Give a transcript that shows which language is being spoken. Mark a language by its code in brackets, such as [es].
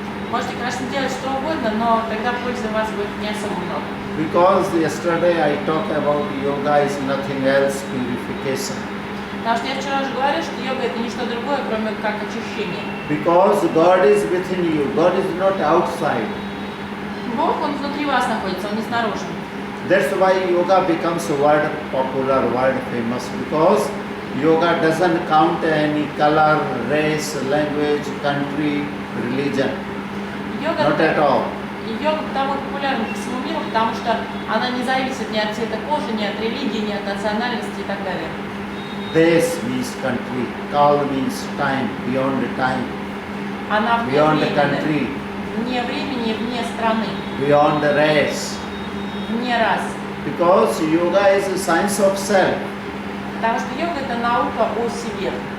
[ru] Можете, конечно, делать что угодно, эффективно, но тогда пользы у вас будет не особо много. [en] Because yesterday I talked about yoga is nothing else purification. [ru] Потому что я вчера уже говорила, что йога это не что другое, кроме как очищение. [en] Because God is within you, God is not outside. [ru] Бог, Он внутри вас находится, Он не снаружи. [en] That's why yoga becomes world popular, world famous. Because yoga doesn't count any color, race, language, country, religion. [ru] Йога, [en] Not at all. [ru] йога потому популярна по всему миру, потому что она не зависит ни от цвета кожи, ни от религии, ни от национальности и так далее. [en] This means country. Kal means time, beyond time, [ru] Она вне [en] beyond the [ru] времени, [en] country, [ru] вне времени, вне страны, [en] beyond the race. [ru] вне рас. [en] Because yoga is a science of self. [ru] Потому что йога это наука о себе.